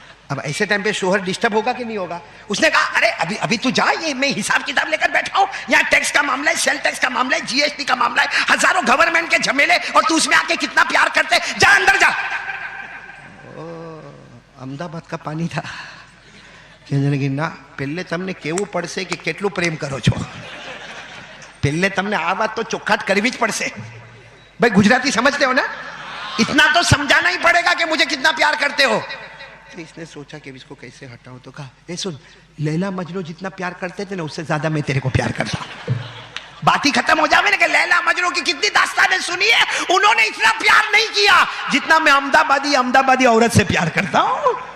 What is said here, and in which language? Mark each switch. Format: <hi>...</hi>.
<hi>अब ऐसे टाइम पे शोहर डिस्टर्ब होगा कि नहीं होगा? उसने कहा अरे अभी अभी तू जा, ये मैं हिसाब किताब लेकर बैठा हूं, यहाँ टैक्स का मामला है, सेल टैक्स का मामला है, जीएसटी का मामला है, हजारों गवर्नमेंट के झमेले, और तू उसमें आके कितना प्यार करते, जा अंदर जा। अहमदाबाद का पानी था,</hi> <gu>કે ના પહેલે તમને કેવું પડશે કે કેટલું પ્રેમ કરો છો, પહેલે તમને આ વાત તો ચોખ્ખાટ કરવી જ પડશે.</gu> <hi>भाई गुजराती समझते हो ना, इतना तो समझाना ही पड़ेगा कि मुझे कितना प्यार करते हो. तो इसने सोचा कि इसको कैसे हटाऊं, तो कहा ए सुन, लैला मजनू जितना प्यार करते थे ना उससे ज्यादा मैं तेरे को प्यार करता हूं. बात ही खत्म हो जावे ना कि लैला मजनू की कितनी दास्तानें सुनी है, उन्होंने इतना प्यार नहीं किया जितना मैं अहमदाबादी औरत से प्यार करता हूं.</hi>